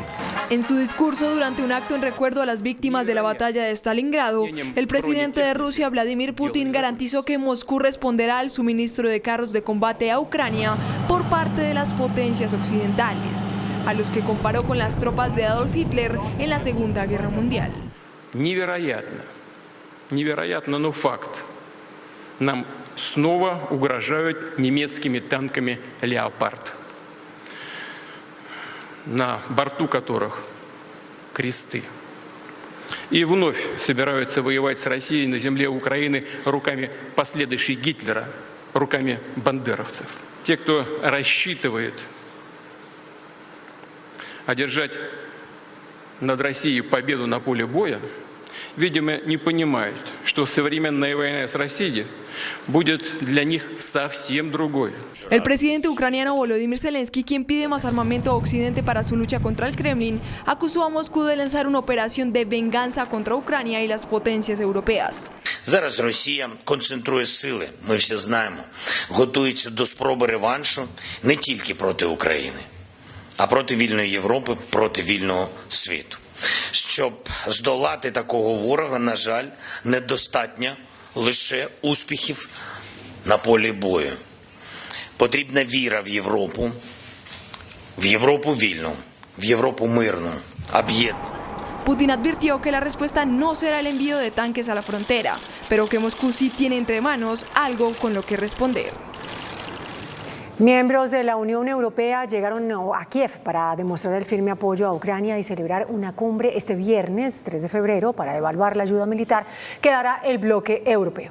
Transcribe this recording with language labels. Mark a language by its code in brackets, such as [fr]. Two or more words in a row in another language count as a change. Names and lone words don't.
[es] En su discurso durante un acto en recuerdo a las víctimas de la batalla de Stalingrado, el presidente de Rusia, Vladimir Putin, garantizó que Moscú responderá al suministro de carros de combate a Ucrania por parte de las potencias occidentales, a los que comparó con las tropas de Adolf Hitler en la Segunda Guerra Mundial. [ru] Невероятно, но факт. Нам снова угрожают немецкими танками «Леопард», на борту которых кресты. И вновь собираются воевать с Россией на земле Украины руками последующей Гитлера, руками бандеровцев. Те, кто рассчитывает одержать над Россией победу на поле боя, видимо, не понимают, что современная война с Россией будет для них совсем другой. [es] El presidente ucraniano Volodymyr Zelensky, quien pide más armamento a Occidente para su lucha contra el Kremlin, acusó a Moscú de lanzar una operación de venganza contra Ucrania y las potencias europeas. [uk] Зараз Росія концентрує сили, ми всі знаємо, готується до спроби реваншу не тільки проти України, а проти вільної Європи, проти вільного світу. Щоб здолати такого ворога, на жаль, недостатньо лише успіхів на полі бою. Потрібна віра в Європу вільну, в Європу мирну, об'єднану. [es] Putin advirtió que la respuesta no será el envío de tanques a la frontera, pero que Moscú sí tiene entre manos algo con lo que responder. Miembros de la Unión Europea llegaron a Kiev para demostrar el firme apoyo a Ucrania y celebrar una cumbre este viernes 3 de febrero para evaluar la ayuda militar que dará el bloque europeo.